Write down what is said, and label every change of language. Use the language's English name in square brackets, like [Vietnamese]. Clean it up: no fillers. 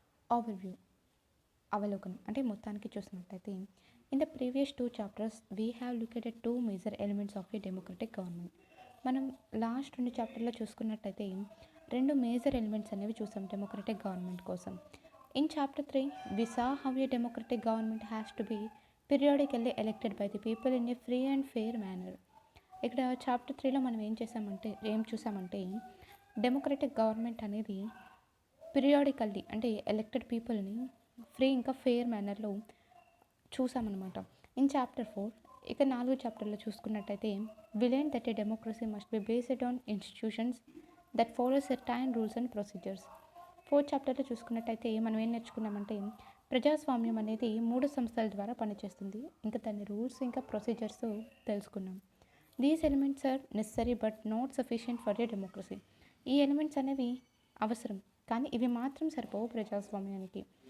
[English] overview [Telugu] అవలోకనం అంటే మొత్తానికి చూసినట్లయితే [English] In the previous 2 chapters we have looked at 2 major elements of a democratic government. [Telugu] మనం లాస్ట్ 2 చాప్టర్లో చూసుకున్నట్టయితే 2 మేజర్ ఎలిమెంట్స్ అనేవి చూసాం డెమోక్రటిక్ గవర్నమెంట్ కోసం. [English] In chapter 3, we saw how a democratic government has to be periodically elected by the people in a free and fair manner. [Telugu] ఇక్కడ chapter 3లో మనం ఏం చూసామంటే డెమోక్రటిక్ గవర్నమెంట్ అనేది పీరియాడికల్లీ అంటే ఎలక్టెడ్ పీపుల్ని ఫ్రీ ఇంకా ఫెయిర్ మేనర్లో చూసామన్నమాట. [English] in chapter 4 [Telugu] ఇక 4 చాప్టర్లో చూసుకున్నట్టయితే [English] we learned that a democracy must be based on institutions that follow certain rules and procedures. [Telugu] 4th చాప్టర్లో చూసుకున్నట్టయితే మనం ఏం నేర్చుకున్నామంటే ప్రజాస్వామ్యం అనేది 3 సంస్థల ద్వారా పనిచేస్తుంది. ఇంకా దాని రూల్స్ ఇంకా ప్రొసీజర్స్ తెలుసుకున్నాం. [English] These elements are necessary but not sufficient for a democracy. [Telugu] ఈ ఎలిమెంట్స్ అనేవి అవసరం కానీ ఇవి మాత్రం సరిపోవు ప్రజాస్వామ్యానికి.